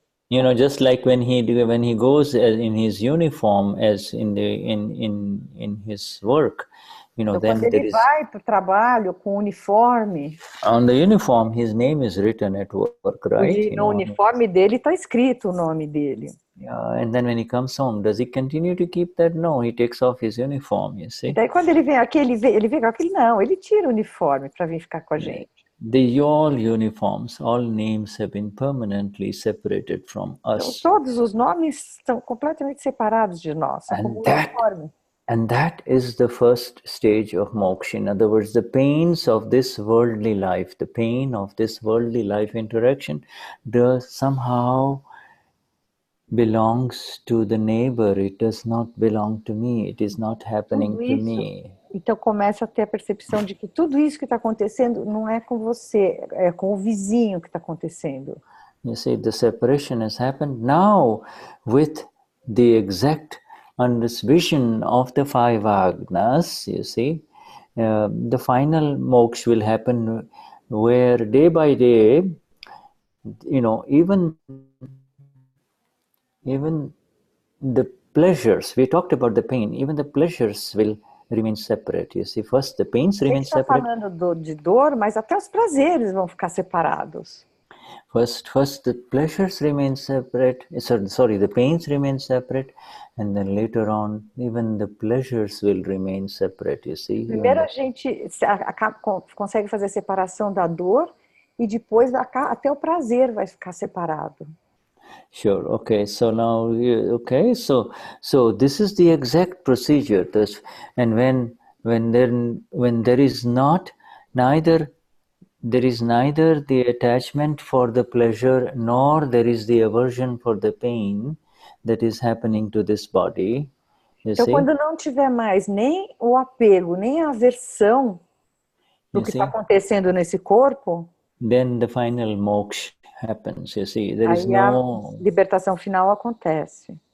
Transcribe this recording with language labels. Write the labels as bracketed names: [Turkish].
[English] You know, just like when he goes in his uniform, as in his work, you know, [Portuguese] então, quando ele vai para o trabalho com uniforme. [English] On the uniform, his name is written at work, right? [Portuguese] No uniforme dele está escrito o nome dele. [English] Yeah, and then when he comes home, does he continue to keep that? No, he takes off his uniform, you see. [Portuguese] E daí quando ele vem aqui, ele vem com aquele não, ele tira o uniforme para vir ficar com a gente. [English] All uniforms, all names have been permanently separated from us. [Portuguese] Então, todos os nomes estão completamente separados de nós. [English] And that is the first stage of moksha. In other words, the pains of this worldly life, the pain of this worldly life interaction, does somehow belongs to the neighbor. It does not belong to me. It is not happening to me. [Portuguese] Então começa a ter a percepção de que tudo isso que está acontecendo não é com você, é com o vizinho que está acontecendo. [English] You see, the separation has happened now with the exact on this vision of the 5 agnas, you see. The final moksha will happen where day by day, you know, even the pleasures, we talked about the pain, even the pleasures will remain separate. You see, first the pains remain separate. [Portuguese] A gente está falando de dor, mas até os prazeres vão ficar separados. [English] First the pleasures remain separate, sorry, the pains remain separate, and then later on, even the pleasures will remain separate, you see. [Portuguese] Primeiro a gente consegue fazer a separação da dor, e depois até o prazer vai ficar separado. [English] Sure. Okay. So now, okay. So this is the exact procedure. This, and when there is neither the attachment for the pleasure nor there is the aversion for the pain that is happening to this body. [Portuguese] Então, quando não tiver mais nem o apego, nem a aversão do que está acontecendo nesse corpo, [English] then the final moksha happens. You see, there is [Portuguese] aí a libertação final acontece.